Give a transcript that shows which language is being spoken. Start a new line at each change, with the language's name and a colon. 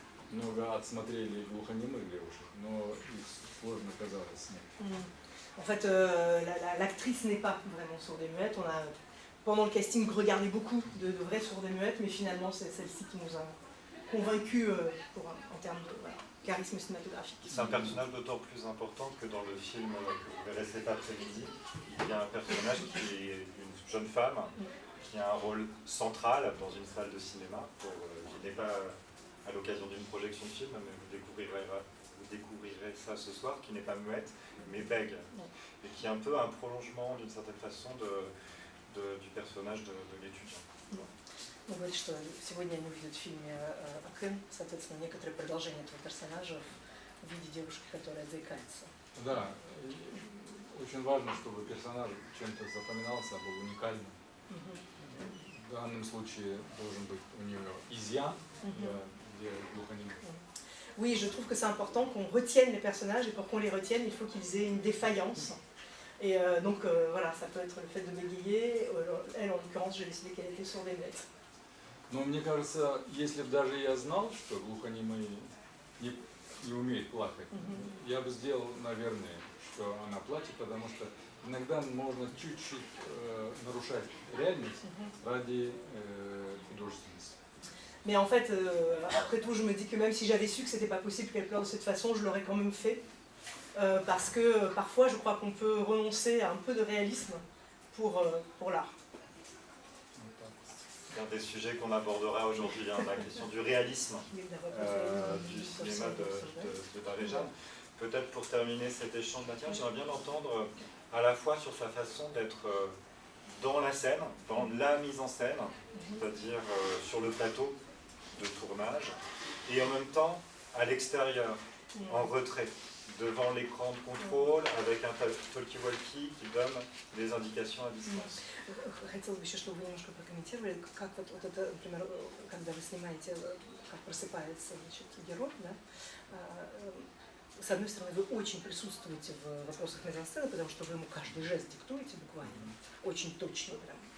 Russian: много отсмотрели глухонемых девушек, но их сложно казалось снять.
French: En fait, l'actrice n'est pas vraiment sourde et muette. On a, pendant le casting, regardé beaucoup de vraies sourdes et muettes, mais finalement, c'est celle-ci qui nous a convaincus en termes de charisme cinématographique. C'est un personnage d'autant plus important que dans le film que vous verrez cet après-midi, il y a un personnage qui est une jeune femme qui a un rôle central dans une salle de cinéma, qui n'est pas à l'occasion d'une projection de film, mais vous découvrirez ça ce soir, qui n'est pas muette, mais bègue, et qui est un peu un prolongement d'une certaine façon du personnage de l'étudiant.
Russian: Он говорит, что сегодня они увидят в фильме Акын, соответственно, некоторые продолжения этого персонажа в виде девушки, которая заикается. Да, очень важно, чтобы персонаж чем-то запоминался, был уникальным. В данном случае должен быть у нее изъян, где глухонемых.
French: Oui, je trouve que c'est important qu'on retienne les personnages, et pour qu'on les retienne, il faut qu'ils aient une défaillance. Et donc voilà, ça peut être le fait de bégayer. Elle, en l'occurrence, j'ai décidé qu'elle était sourde et muette.
Russian: Но мне кажется, если бы даже я знал, что глухонемые не умеют плакать, я бы сделал, наверное, что она плачет, потому что иногда можно чуть-чуть нарушать реальность ради художественности.
French: Mais en fait, après tout, je me dis que même si j'avais su que c'était pas possible qu'elle pleure de cette façon, je l'aurais quand même fait. Parce que parfois, je crois qu'on peut renoncer à un peu de réalisme pour l'art. C'est un des sujets qu'on abordera aujourd'hui, hein, la question du réalisme du cinéma de Barejan. Peut-être pour terminer cet échange, Mathias, j'aimerais bien l'entendre à la fois sur sa façon d'être dans la scène, dans la mise en scène, c'est-à-dire sur le plateau de tournage, et en même temps à l'extérieur, en retrait, devant l'écran de contrôle, avec un talkie-walkie qui donne des indications à distance.
Russian: Хотелось бы еще, чтобы вы немножко прокомментировали, как вот это, например, когда вы снимаете, как просыпается, значит, герой, да, с одной стороны, вы очень присутствуете в вопросах мизансцены, потому что вы ему каждый жест диктуете буквально, очень точно прям.